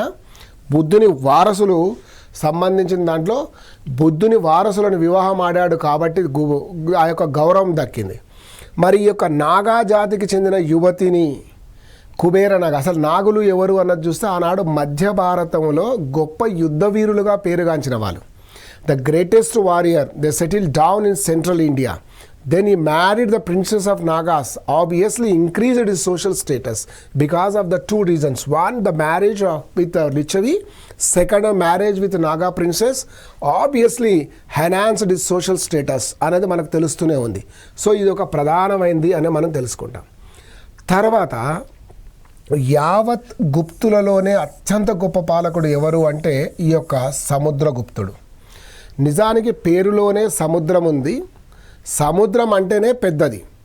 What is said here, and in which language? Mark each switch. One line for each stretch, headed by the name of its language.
Telugu: ఆయన బుద్ధుని వారసులు సంబంధించిన దాంట్లో బుద్ధుని వారసులను వివాహం ఆడాడు కాబట్టి ఆ యొక్క గౌరవం దక్కింది. మరి ఈ యొక్క నాగా జాతికి చెందిన యువతిని కుబేర నాగ, అసలు నాగులు ఎవరు అన్నది చూస్తే ఆనాడు మధ్య భారతంలో గొప్ప యుద్ధ వీరులుగా పేరుగాంచిన వాళ్ళు.
English: The greatest warrior. They settle down in central India. Then he married the princess of Nagas, obviously increased his social status because of the two reasons. One, the marriage with Lichavi. Second, a marriage with Naga princess obviously enhanced his social status
Telugu: అనేది మనకు తెలుస్తూనే ఉంది. So ఇది ఒక ప్రధానమైనది అని మనం తెలుసుకుంటాం. తర్వాత యావత్ గుప్తులలోనే అత్యంత గొప్ప పాలకుడు ఎవరు అంటే ఈ యొక్క సముద్రగుప్తుడు. నిజానికి పేరులోనే సముద్రం ఉంది. సముద్రం అంటేనే పెద్దది.